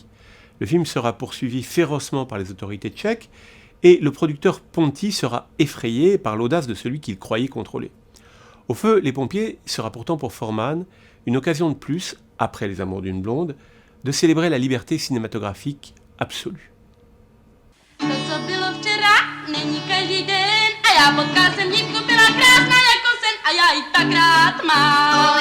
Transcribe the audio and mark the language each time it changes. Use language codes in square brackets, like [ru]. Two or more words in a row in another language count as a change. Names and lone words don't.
[fr] Le film sera poursuivi férocement par les autorités tchèques et le producteur Ponti sera effrayé par l'audace de celui qu'il croyait contrôler. Au feu, les pompiers sera pourtant pour Forman une occasion de plus, après les amours d'une blonde, de célébrer la liberté cinématographique absolue. [cs] A já potkal jsem dívku, byla krásná jako sen a já ji tak rád mám.